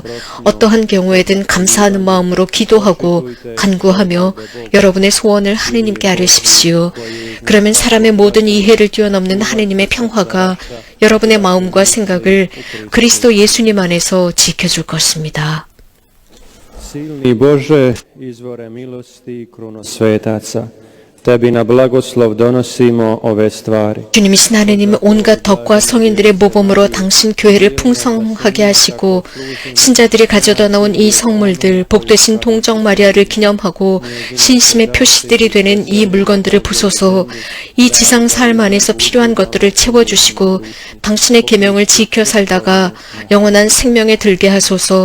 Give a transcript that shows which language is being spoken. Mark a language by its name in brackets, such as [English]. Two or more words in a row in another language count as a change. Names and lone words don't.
[Korean] 어떠한 경우에든 감사하는 마음으로 기도하고 간구하며 여러분의 소원을 하느님께 아뢰십시오. 그러면 사람의 모든 이해를 뛰어넘는 하느님의 평화가 여러분의 마음과 생각을 그리스도 예수님 안에서 지켜줄 것입니다. [Croatian] Silni Bože, izvore milosti i kruno svetaca, Tebi na blagoslov donosimo ove stvari. [Korean] 주님이신 하느님 온갖 덕과 성인들의 모범으로 당신 교회를 풍성하게 하시고 신자들이 가져다 놓은 이 성물들 복되신 동정 마리아를 기념하고 신심의 표시들이 되는 이 물건들을 부소서. 이 지상 삶 안에서 필요한 것들을 채워주시고 당신의 계명을 지켜 살다가 영원한 생명에 들게 하소서.